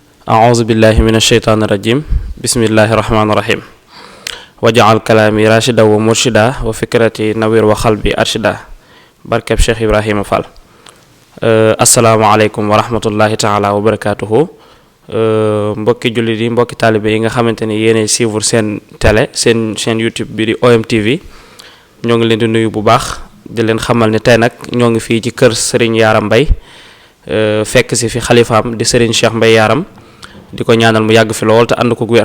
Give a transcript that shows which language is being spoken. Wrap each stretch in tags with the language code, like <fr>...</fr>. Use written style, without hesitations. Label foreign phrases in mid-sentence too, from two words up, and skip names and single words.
<ar>أعوذ بالله من الشيطان الرجيم بسم الله الرحمن الرحيم وجعل كلامي راشدا ومرشدا وفكرتي نوير وقلبي أرشدا barkeb Cheikh Ibrahima Fall. السلام عليكم ورحمة الله تعالى وبركاته.</ar> <wo>Mbokki jullit yi mbokki taalibe yi nga xamante ni yéenay suivre seen télé seen chaîne YouTube bi di OMTV ñoo ngi leen di nuyu bu baax di leen xamal ne tey nag ñoo ngi fii ci kër Serigne Yaram Mbaye fekk si fi xalifaam di Serigne Cheikh Mbaye Yaram di ko ñaanal mu yàgg fi lool te ànd ko wér.</wo>